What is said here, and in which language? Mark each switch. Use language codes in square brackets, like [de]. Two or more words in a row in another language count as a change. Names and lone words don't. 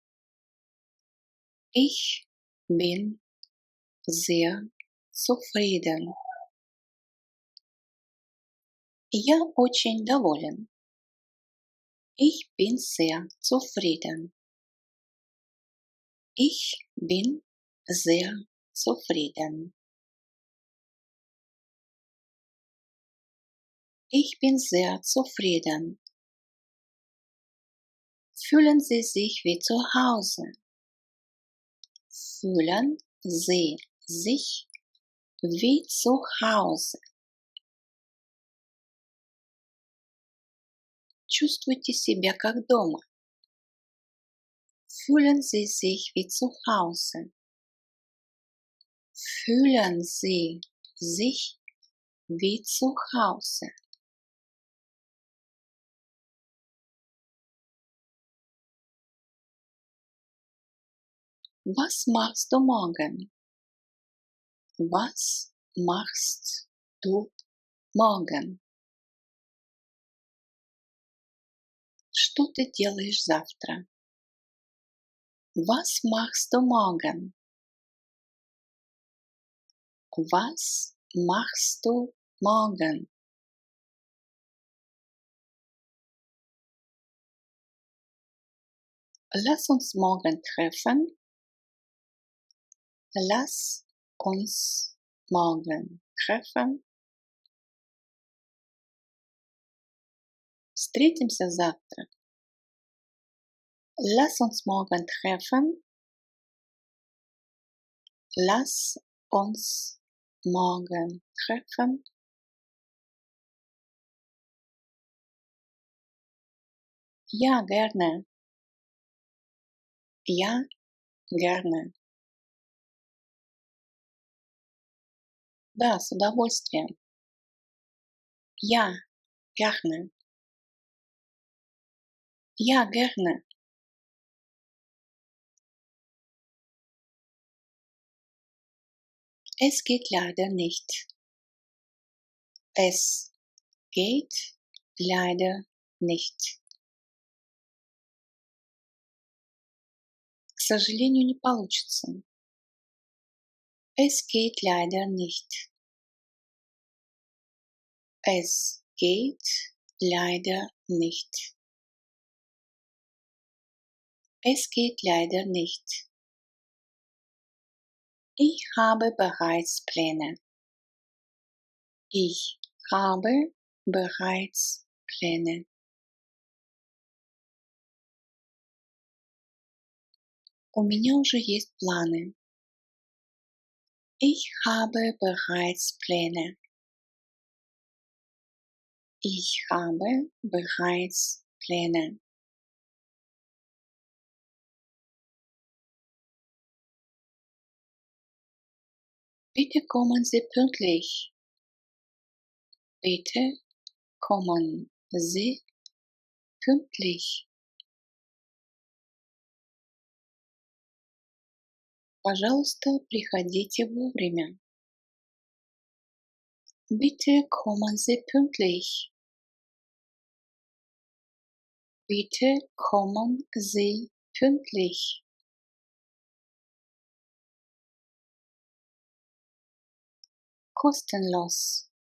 [de] Ich bin sehr zufrieden. [ru] Я очень доволен. [de] Ich bin sehr zufrieden. Ich bin sehr zufrieden. Ich bin sehr zufrieden. Fühlen Sie sich wie zu Hause? Fühlen Sie sich wie zu Hause? [ru] Чувствуйте себя как дома. [de] Fühlen Sie sich wie zu Hause? Fühlen Sie sich wie zu Hause? Was machst du morgen? Was machst du morgen? [ru] Что ты делаешь завтра? [de] Was machst du morgen? Was machst du morgen? Lass uns morgen treffen. Lass uns morgen treffen. [ru] Встретимся завтра. [de] Lass uns morgen treffen. Lass uns morgen treffen. Ja, gerne. Ja, gerne. [ru] Да, с удовольствием. [de] Ja, gerne. Ja, gerne. Es geht leider nicht. Es geht leider nicht. [ru] К сожалению, не получится. [de] Es geht leider nicht. Es geht leider nicht. Es geht leider nicht. Ich habe bereits Pläne. Ich habe bereits Pläne. [ru] У меня уже есть планы. [de] Ich habe bereits Pläne. Ich habe bereits Pläne. Bitte kommen Sie pünktlich. Bitte kommen Sie pünktlich. [ru] Пожалуйста, приходите вовремя. [de] Bitte kommen Sie pünktlich. Bitte kommen Sie pünktlich. Kostenlos.